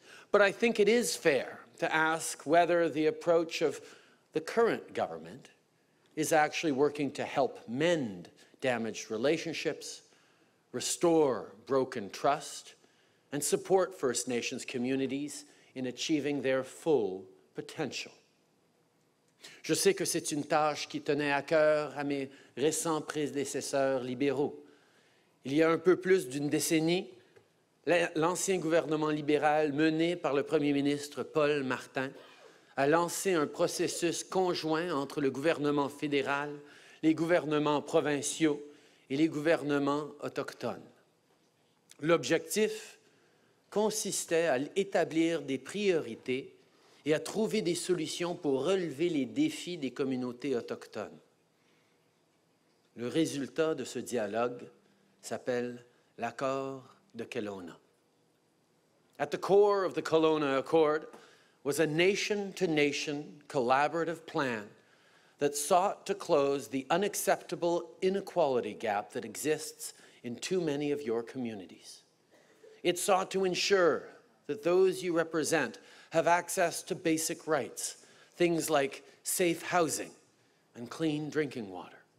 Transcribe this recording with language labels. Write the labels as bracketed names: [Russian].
[English] But I think it is fair to ask whether the approach of the current government is actually working to help mend damaged relationships, restore broken trust, and support First Nations communities in achieving their full potential. [French] Je sais que c'est une tâche qui tenait à cœur à mes récents prédécesseurs libéraux. Il y a un peu plus d'une décennie, l'ancien gouvernement libéral mené par le premier ministre Paul Martin a lancé un processus conjoint entre le gouvernement fédéral, les gouvernements provinciaux et les gouvernements autochtones. L'objectif consistait à établir des priorités et à trouver des solutions pour relever les défis des communautés autochtones. Le résultat de ce dialogue s'appelle l'accord de Kelowna. [English] At the core of the Kelowna Accord was a nation-to-nation collaborative plan that sought to close the unacceptable inequality gap that exists in too many of your communities. It sought to ensure that those you represent have access to basic rights, things like safe housing and clean drinking water.